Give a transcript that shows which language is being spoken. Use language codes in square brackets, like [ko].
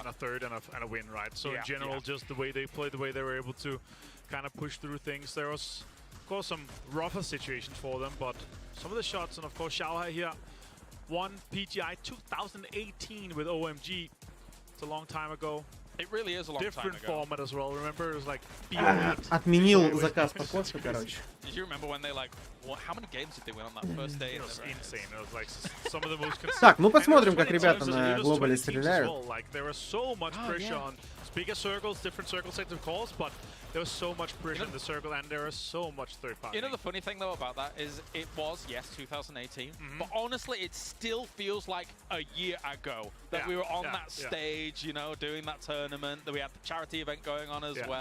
[en] And a third and a win, right? So in general, just the way they played, the way they were able to kind of push through things. There was, of course, some rougher situations for them, but some of the shots, and of course, Xiaohai here won PGI 2018 with OMG. It's a long time ago. different format as well. Remember, it was like [ru] Отменил заказ по кошке, короче. [en] Did you remember when they like, how many games did they win on that first day? It was insane. It was like some of the most consistent. [ru] Так, ну посмотрим, как ребята на глобале стреляют. [en] Like there was so much pressure on bigger circles, different circle sets of calls, but there was so much pressure in the circle, and there was so much third party. You know the funny thing though about that is it was 2018, but honestly it still feels like a year ago that we were on that stage, you know, doing that tournament, that we had the charity event going on as well.